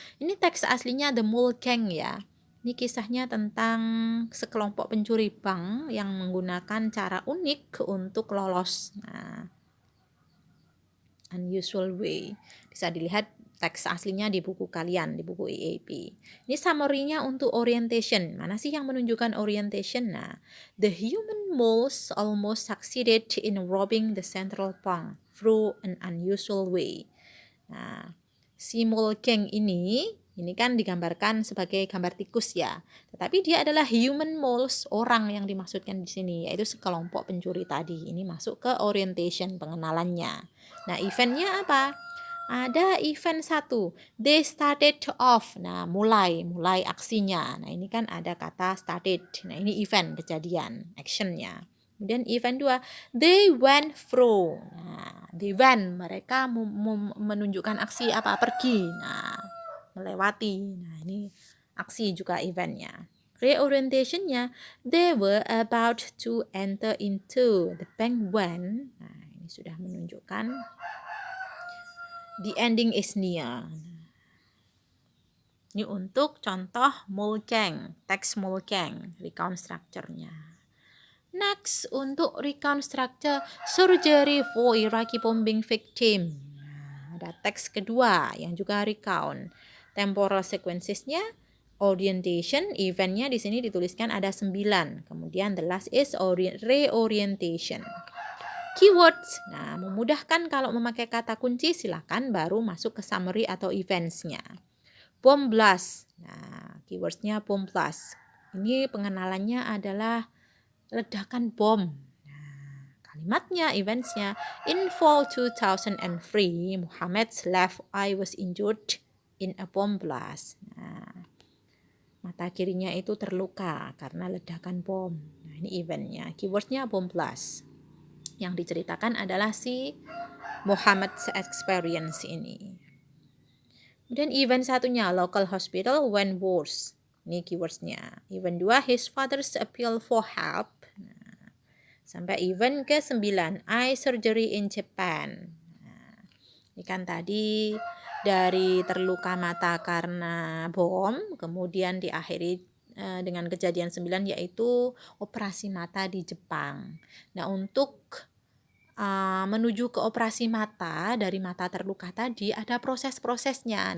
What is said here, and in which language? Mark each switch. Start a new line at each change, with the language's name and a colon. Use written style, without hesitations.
Indonesian: Ini teks aslinya The Mole Gang ya. Ini kisahnya tentang sekelompok pencuri bank yang menggunakan cara unik untuk lolos.
English: Nah, unusual way.
Indonesian: Bisa dilihat teks aslinya di buku kalian, di buku EAP. Ini summary-nya untuk orientation. Mana sih yang menunjukkan orientation?
English: Nah, the human moles almost succeeded in robbing the central bank through an unusual way.
Indonesian: Nah, si mole gang ini kan digambarkan sebagai gambar tikus ya. Tetapi dia adalah human moles, orang yang dimaksudkan di sini, yaitu sekelompok pencuri tadi. Ini masuk ke orientation, pengenalannya. Nah, eventnya apa? Ada
English: event 1, they started off.
Indonesian: Nah, mulai aksinya. Nah, ini kan ada kata started. Nah, ini event, kejadian, actionnya. Kemudian
English: event 2, they went through.
Indonesian: Nah,
English: they went,
Indonesian: mereka menunjukkan aksi apa? Pergi. Nah, melewati. Nah, ini aksi juga eventnya.
English: Reorientationnya, they were about to enter into the bank when.
Indonesian: Nah, ini sudah menunjukkan
English: the ending is near.
Indonesian: Ini untuk contoh mole gang, teks mole gang, recount structure-nya.
English: Next,
Indonesian: untuk
English: recount structure surgery for Iraqi bombing victim.
Indonesian: Nah, ada teks kedua yang juga recount. Temporal sequences-nya, orientation, event-nya di sini dituliskan ada 9. Kemudian
English: the last is reorientation.
Indonesian: Keywords, nah memudahkan kalau memakai kata kunci silakan baru masuk ke summary atau events-nya.
English: Bomb blast, nah keywords-nya bomb blast.
Indonesian: Ini pengenalannya adalah ledakan bom. Nah, kalimatnya, events-nya,
English: in fall 2003, Muhammad's left eye was injured in a bomb blast.
Indonesian: Nah, mata kirinya itu terluka karena ledakan bom. Nah, ini event-nya, keyword-nya bomb blast. Yang diceritakan adalah si Muhammad's experience ini. Kemudian event satunya,
English: local hospital when worse.
Indonesian: Ini keywordsnya.
English: Event 2, his father's appeal for help.
Indonesian: Nah, sampai event ke-9,
English: eye surgery in Japan.
Indonesian: Nah, ini kan tadi dari terluka mata karena bom, kemudian diakhiri dengan kejadian 9 yaitu operasi mata di Jepang. Nah, untuk menuju ke operasi mata, dari mata terluka tadi ada proses-prosesnya.